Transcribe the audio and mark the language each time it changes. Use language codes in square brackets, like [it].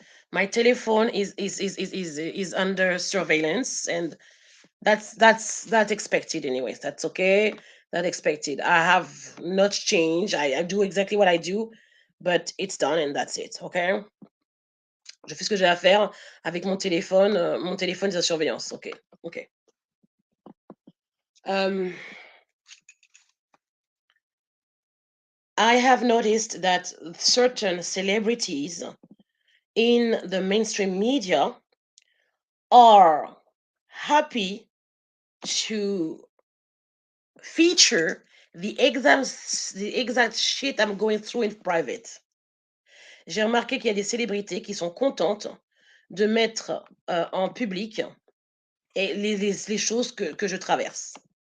[en] My telephone is under surveillance, and that's expected anyways. That's okay. That's expected. I have not changed. I do exactly what I do, but it's done and that's it. Okay. [fr] Je fais ce que j'ai à faire avec mon téléphone. Mon téléphone est en surveillance. [en] Ok. Ok. Um, I have noticed that certain celebrities in the mainstream media are happy to feature the exact shit I'm going through in private. [fr] J'ai remarqué qu'il y a des célébrités qui sont contentes de mettre en public et les choses que je traverse.